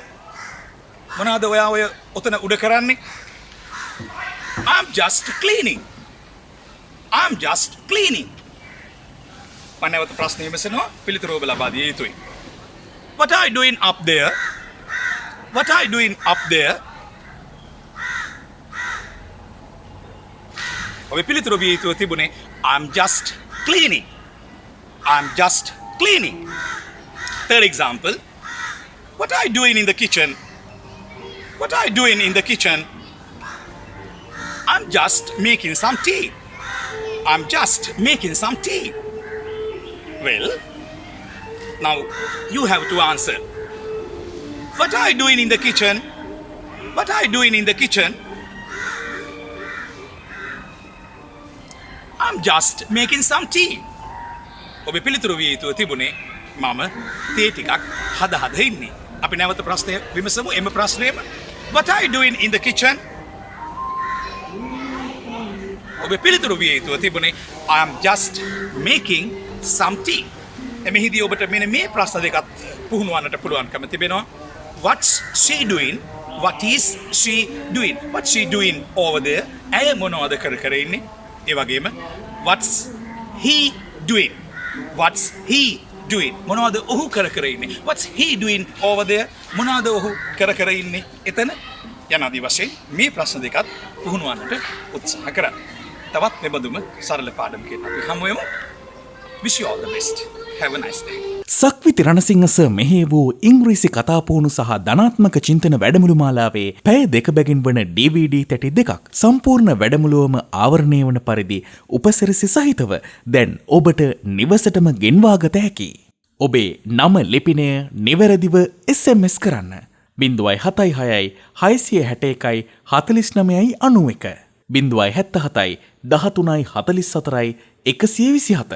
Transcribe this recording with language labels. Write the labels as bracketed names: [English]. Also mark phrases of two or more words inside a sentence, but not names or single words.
[Sinhala] මොනවාද ඔයා ඔය ඔතන උඩ කරන්නේ? [English] I'm just cleaning. I'm just cleaning. [Sinhala] මම නැවත ප්‍රශ්නය විමසනවා. පිළිතුර ඔබ ලබා දිය යුතුයි. [English] What are you doing up there? What are you doing up there? [Sinhala] ඔබ පිළිතුර විය යුතුව තිබුණේ [English] I'm just cleaning. I'm just cleaning. Third example, what are you doing in the kitchen? What are you doing in the kitchen? I'm just making some tea. I'm just making some tea. Well, now you have to answer. What are you doing in the kitchen? What are you doing in the kitchen? I'm just making some tea. [Sinhala] ඔබ පිළිතුරු විය යුතුව තිබුණේ මම තේ ටිකක් හද ඉන්නේ. අපි නැවත ප්‍රශ්නය විමසමු. එම ප්‍රශ්නයම [English] What are you doing in the kitchen? [Sinhala] ඔබ පිළිතුරු විය යුතුව තිබුණේ [English] I am just making some tea. [Sinhala] එමෙහිදී ඔබට මෙන්න මේ ප්‍රශ්න දෙකත් පුහුණුවන්නට පුළුවන්කම තිබෙනවා. [English] What's she doing? What is she doing? What's she doing over there? [Sinhala] ඇය මොනවද කර ඉන්නේ? ඒ වගේම [English] what's he doing? What's he doing? [Sinhala] මොනවද ඔහු කර ඉන්නේ? [English] What's he doing over there? [Sinhala] මොනවද ඔහු කර ඉන්නේ එතන? යනාදී වශයෙන් මේ ප්‍රශ්න දෙකත් පුහුණුවන්නට උත්සාහ කරන්න. තවත් මෙබඳුම සරල පාඩමකින් අපි හමු වෙමු. [English] Wish you all the best. Have a nice day. [Sinhala] සක්විති රණසිංහ සර් මෙහි වූ ඉංග්‍රීසි කතාපුහුණු සහ ධනාත්මක චින්තන වැඩමුළු මාලාවේ පැය දෙක බැගින් වන DVD තැටි දෙකක් සම්පූර්ණ වැඩමුළුවම ආවරණය වන පරිදි උපසිරසි සහිතව දැන් ඔබට නිවසටම ගෙන්වාගත හැකි. ඔබේ නම ලිපිනය නිවැරදිව SMS කරන්න 076 661 49 91 077 13 44 127.